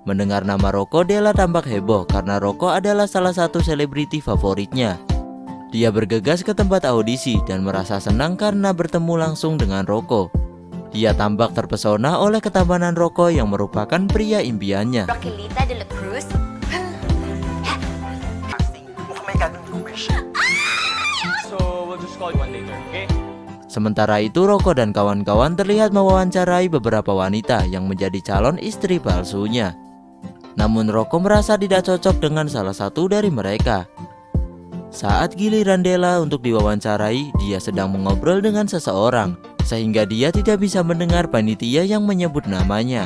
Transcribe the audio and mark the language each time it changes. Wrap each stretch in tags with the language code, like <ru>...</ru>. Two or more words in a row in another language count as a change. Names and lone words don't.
<id>Mendengar nama Rocco, Della tampak heboh karena Rocco adalah salah satu selebriti favoritnya. Dia bergegas ke tempat audisi dan merasa senang karena bertemu langsung dengan Rocco. Dia tampak terpesona oleh ketampanan Rocco yang merupakan pria impiannya.</id> <tl>Roquelita de la Cruz? Mukhang may gagawin wish.</tl> <en>So, we'll just call you one later, okay?</en> <id>Sementara itu, Rocco dan kawan-kawan terlihat mewawancarai beberapa wanita yang menjadi calon istri palsunya. Namun Rocco merasa tidak cocok dengan salah satu dari mereka. Saat giliran Della untuk diwawancarai, dia sedang mengobrol dengan seseorang, sehingga dia tidak bisa mendengar panitia yang menyebut namanya.</id>